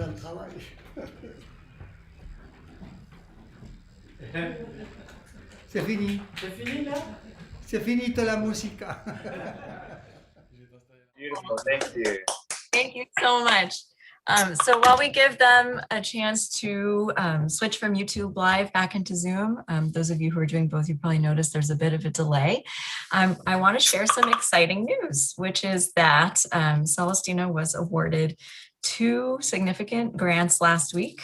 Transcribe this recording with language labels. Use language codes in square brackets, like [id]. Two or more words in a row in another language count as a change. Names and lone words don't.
[en] How are you? [fr] C'est fini. C'est fini là? C'est [it] finito la musica. [en] Beautiful, thank you. Thank you so much. So while we give them a chance to switch from YouTube Live back into Zoom, those of you who are doing both, you probably noticed there's a bit of a delay. I want to share some exciting news, which is that Celestina was awarded 2 significant grants last week.